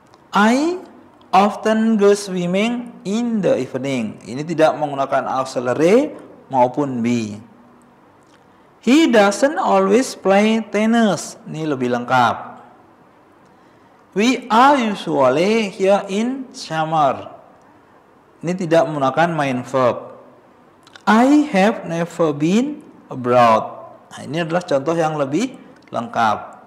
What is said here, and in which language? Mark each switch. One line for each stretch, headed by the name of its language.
English: I often go swimming in the evening.
Indonesian: Ini tidak menggunakan auxiliary maupun be.
English: He doesn't always play tennis.
Indonesian: Ini lebih lengkap.
English: We are usually here in summer.
Indonesian: Ini tidak menggunakan main verb.
English: I have never been abroad.
Indonesian: Nah, ini adalah contoh yang lebih lengkap.